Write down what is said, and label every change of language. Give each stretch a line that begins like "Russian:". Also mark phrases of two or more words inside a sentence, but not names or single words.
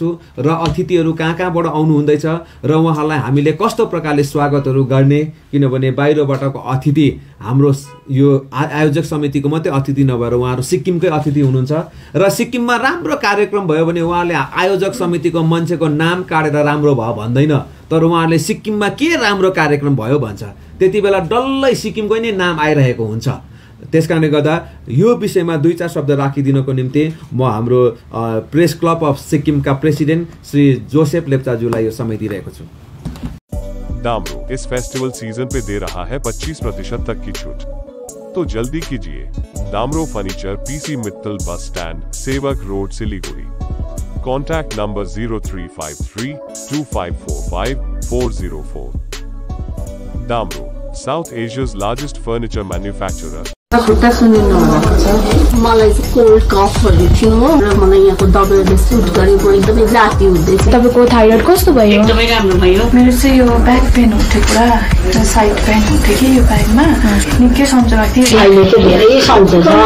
Nepali: र अतिथिहरू कहाँबाट आउनुहुँदैछ र उहाँलाई हामीले कस्तो प्रकारले स्वागतहरू गर्ने, किनभने बाहिरबाटको अतिथि हाम्रो यो आयोजक समितिको मात्रै अतिथि नभएर उहाँहरू सिक्किमकै अतिथि हुनुहुन्छ र सिक्किममा राम्रो कार्यक्रम भयो भने उहाँले आयोजक समितिको मान्छेको नाम काटेर राम्रो भयो भन्दैन, तर उहाँहरूले सिक्किममा के राम्रो कार्यक्रम भयो भन्छ। त्यति बेला डल्लै सिक्किमको नै नाम आइरहेको हुन्छ। त्यसकारणले गर्दा यो विषयमा 2-4 शब्द राखिदिनको निम्ति म हाम्रो प्रेस क्लब अफ सिक्किमका प्रेसिडेन्ट श्री जोसेफ लेप्चाज्यूलाई यो समय दिइरहेको छु।
Hindi: दामरो इस फेस्टिवल सीजन पे दे रहा है 25% तक की छूट, तो जल्दी कीजिए। दामरो फर्नीचर, PC मित्तल बस स्टैंड, सेवक रोड, सिलीगुड़ी।
English: contact number 03532545 दामरो, South Asia's largest furniture manufacturer.
Nepali: खुट्टा सुनिनु भएको छ, मलाई चाहिँ
English: cold coughs
Nepali: थियो र मलाई यहाँको दबाईले सुट गरेको एकदमै जाती हुँदैछ। तपाईको थाइरोइड कस्तो भयो? एकदमै राम्रो भयो। मेरो चाहिँ यो
English: back pain
Nepali: हुन्थ्यो, पुरा एउटा
English: side pain
Nepali: हुन्थ्यो कि यो ब्याकमा, निकै सन्चो लाग्थ्यो। अहिले चाहिँ धेरै सन्चो छ।